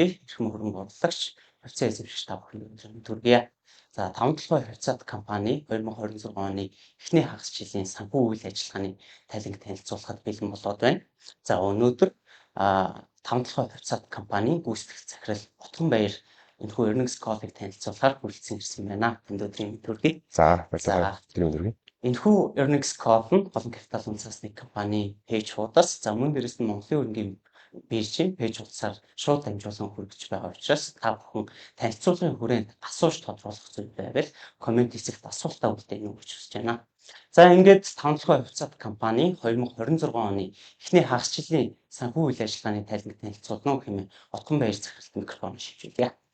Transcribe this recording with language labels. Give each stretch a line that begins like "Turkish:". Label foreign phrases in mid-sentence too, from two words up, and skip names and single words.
Mongolian: Эрхэм хөрөнгө оруулагч хувьцаа эзэмшигч та бүхэнд өдрийн мэнд хүргэе. За 5 толгой хувьцаат компани 2026 оны эхний хагас жилийн санхүү үйл ажиллагааны тайланг танилцуулахад бэлэн болоод байна. За өнөөдөр 5 толгой хувьцаат компанийн гүйцэтгэх захирал Отгонбаяр энэхүү
English: earnings call-
Mongolian: ыг танилцуулахаар хүрэлцэн ирсэн байна. Энд өдрийн мэнд хүргэе. За баярлалаа. Өдрийн мэнд хүргэе. Энэхүү
English: earnings call
Mongolian: нь Голон Капитал үндэсний компани пэйж хуудас за мөн дэрэс нь Монголын өрнгийн биржийн пэйж хуудасаар шууд дамжуулан хүргэж байгаа учраас та бүхэн танилцуулгын хүрээнд асууж тодруулах зүйл байвал комент хэсэгт асуултаа үлдээнэ гэж хүсэж байна. За ингээд 5 толгой хувьцаат компани 2026 оны эхний хагас жилийн санхүү үйл ажиллагааны тайланг танилцуулна хэмээн Отгонбаяр захиралт микрофон шивжүүлье.